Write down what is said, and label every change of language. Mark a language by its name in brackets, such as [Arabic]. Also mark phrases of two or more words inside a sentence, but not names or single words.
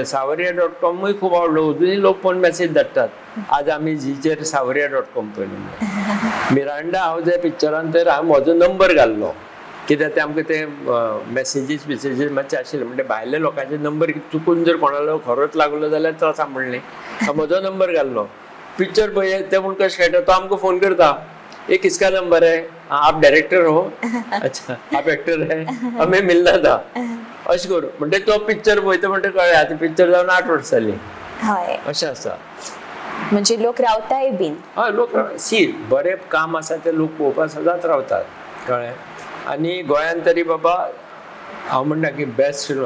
[Konkani] savarya.comूय खूब आवडलो. अजुनूय लोक फोन मेसेज धाडटात, आज आमी झीचेर savarya.com पळयलें. मिरांडा हांव ज्या पिक्चरान तर हांवें म्हजो नंबर घाल्लो, कित्याक ते आमकां ते मेसेजीस मातशे आशिल्ले. म्हणजे भायल्या लोकांचे नंबर चुकून जर कोणालो खरोच लागलो जाल्यार त्रास म्हणलें. म्हजो नंबर घाल्लो. पिक्चर पळय ते म्हूण कशें खेळटा, तो आमकां फोन करता, [Hindi] ये किसका नंबर है, आप डायरेक्टर हो, अच्छा आप एक्टर है, हमें मिलना था. [Konkani] अशें करून म्हणजे तो पिक्चर पळयता म्हणटा कळ्ळें आतां पिक्चर जावन 8 वर्सां जालीं. अशें आसा. म्हणजे लोक रावताय बीन. हय, लोक सी बरें काम आसा ते लोक पळोवपाक सदांच रावतात. कळ्ळें. आनी गोंयांत तरी बाबा हांव म्हणटा की [English] best film.